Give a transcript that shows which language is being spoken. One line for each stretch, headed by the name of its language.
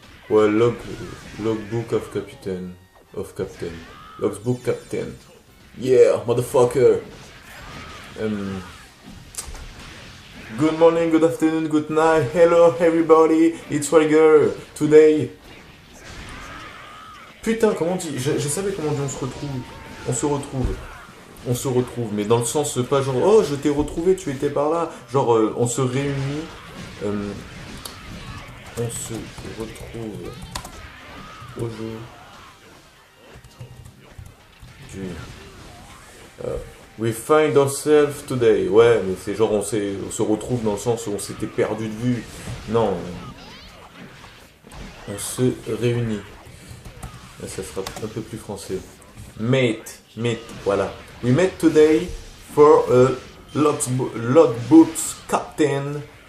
English: Ouais, logbook of captain. Logbook captain. Yeah, motherfucker. Good morning, good afternoon, good night. Hello everybody, it's Riger. Today.
French: Putain, comment on dit? Je savais comment on dit on se retrouve. On se retrouve, mais dans le sens pas genre oh je t'ai retrouvé, tu étais par là. Genre on se réunit. On se retrouve aujourd'hui.
English: We find ourselves today.
French: Ouais, mais c'est genre on se retrouve dans le sens où on s'était perdu de vue. Non. On se réunit. Là, ça sera un peu plus français.
English: Meet, voilà. We met today for a logbooks captain